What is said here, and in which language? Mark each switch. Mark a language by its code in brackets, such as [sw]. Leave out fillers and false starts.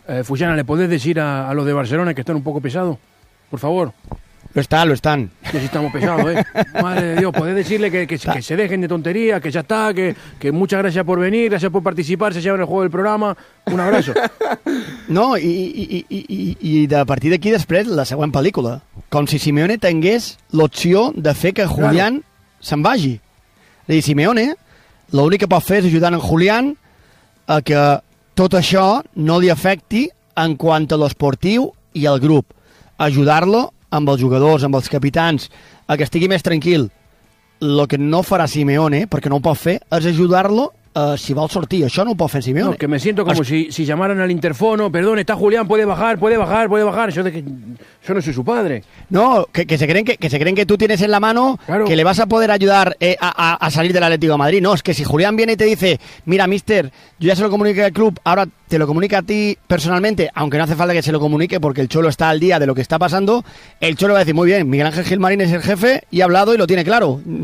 [es] Fujana, ¿le podés decir a los de Barcelona que están un poco pesados? Por favor. Lo están. Que sí estamos pesados, ¿eh? Madre de Dios, ¿podés decirle que se dejen de tontería, que ya está, que muchas gracias por venir, gracias por participar, se llevan el juego del programa? Un abrazo. [ca] No, i de partir d'aquí després, la següent pel·lícula. Com si Simeone tingués l'opció de fer que Julián se'n vagi. És a dir, Simeone, l'únic que pot fer és ajudar en Julián a que tot això no li afecti en quant a l'esportiu i al grup. Ajudar-lo amb els jugadors, amb els capitans, a que estigui més tranquil. El que no farà Simeone, perquè no ho pot fer, és ajudar-lo si vol sortir. Això no ho pot fer Simeone. [es] No, que me siento como si llamaran al interfono, perdón, está Julián, puede bajar. Yo no soy su padre. No, que se creen que tú tienes en la mano, claro, que le vas a poder ayudar a salir del Atlético de Madrid. No, es que si Julián viene y te dice, mira, mister, yo ya se lo comuniqué al club, ahora te lo comunica a ti personalmente, aunque no hace falta que se lo comunique porque el Cholo está al día de lo que está pasando, el Cholo va a decir, muy bien, Miguel Ángel Gilmarín es el jefe y ha hablado y lo tiene claro.